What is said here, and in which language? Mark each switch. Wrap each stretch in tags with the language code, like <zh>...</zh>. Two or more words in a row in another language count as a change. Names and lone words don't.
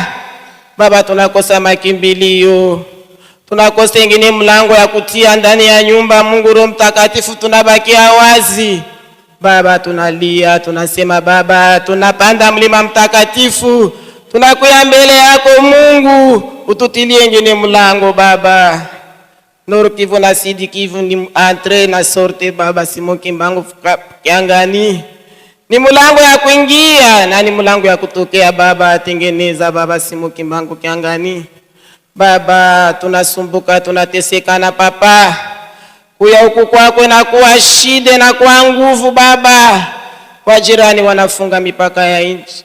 <sw>Baba, tunakosa makimbilio. Tunakosa ingine mlango ya kutia ndani ya nyumba Mungu Roho Mtakatifu, tunabakia wazi. Baba, tunalia, tunasema Baba, tunapanda mlima mtakatifu. Tunakuya mbele yako Mungu, ututilie ngine mlango Baba. Nord Kivu na Sud Kivu ni entre na sorte baba Simon Kimbangu Kiangani. Ni mulango ya kuingia na ni mulango ya kutokea baba, tengeneza baba Simon Kimbangu Kiangani. Baba tunasumbuka tunateseka na papa. Kuya huku kwako na kuwa shida na kuwa nguvu baba. Wajirani wanafunga mipaka ya nchi.</sw>